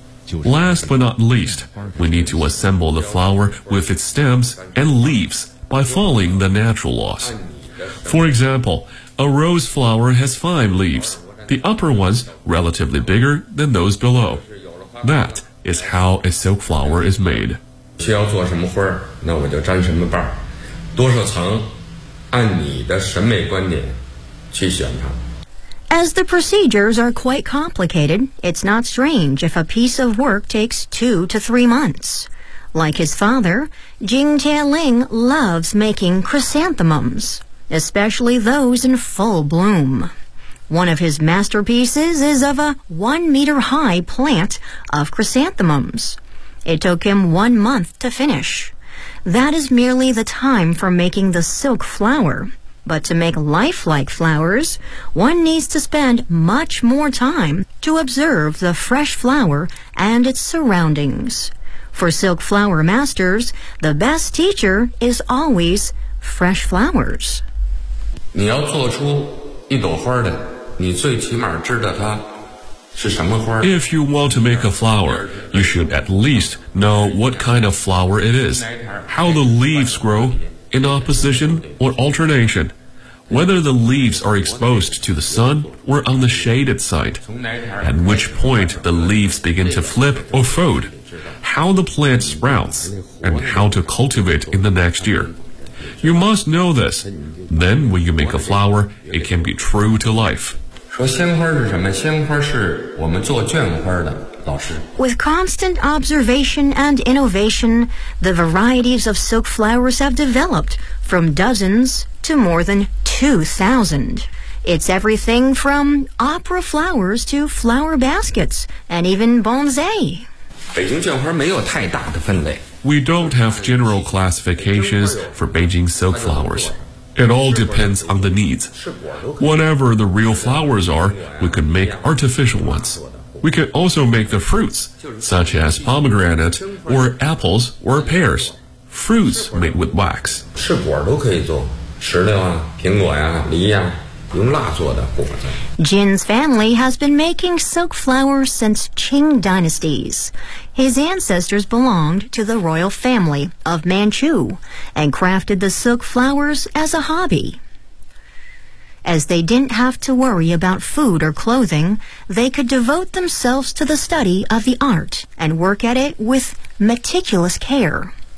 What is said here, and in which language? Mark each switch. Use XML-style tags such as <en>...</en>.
<en>Last but not least, we need to assemble the flower with its stems and leaves by following the natural laws. For example, a rose flower has five leaves, the upper ones relatively bigger than those below. That is how a silk flower is made.</en> <zh>需要做什么花，那我就粘什么瓣，多少层按你的审美观点去选它。</zh> <en>As the procedures are quite complicated, it's not strange if a piece of work takes 2 to 3 months. Like his father, Jing Tianling loves making chrysanthemums, especially those in full bloom. One of his masterpieces is of a 1-meter-high plant of chrysanthemums. It took him 1 month to finish. That is merely the time for making the silk flower. But to make lifelike flowers, one needs to spend much more time to observe the fresh flower and its surroundings. For silk flower masters, the best teacher is always fresh flowers.</en> <zh>你要做出一朵花的，你最起码知道它是什么花。</zh> <en>If you want to make a flower, you should at least know what kind of flower it is. How the leaves grow, in opposition or alternation, whether the leaves are exposed to the sun or on the shaded side, at which point the leaves begin to flip or fold, how the plant sprouts, and how to cultivate in the next year. You must know this. Then when you make a flower, it can be true to life.</en> <zh>说鲜花是什么？鲜花是我们做绢花的。</zh> <en>With constant observation and innovation, the varieties of silk flowers have developed from dozens to more than 2,000. It's everything from opera flowers to flower baskets and even bonsai.</en> <zh>北京绢花没有太大的分类。</zh> <en>We don't have general classifications for Beijing silk flowers. It all depends on the needs. Whatever the real flowers are, we could make artificial ones. We can also make the fruits, such as pomegranate, or apples, or pears. Fruits made with wax.</en> <zh>吃果都可以做，石榴啊，苹果呀，梨呀，用蜡做的果子。</zh> <en>Jin's family has been making silk flowers since Qing dynasties. His ancestors belonged to the royal family of Manchu and crafted the silk flowers as a hobby. As they didn't have to worry about food or clothing, they could devote themselves to the study of the art and work at it with meticulous care.</en>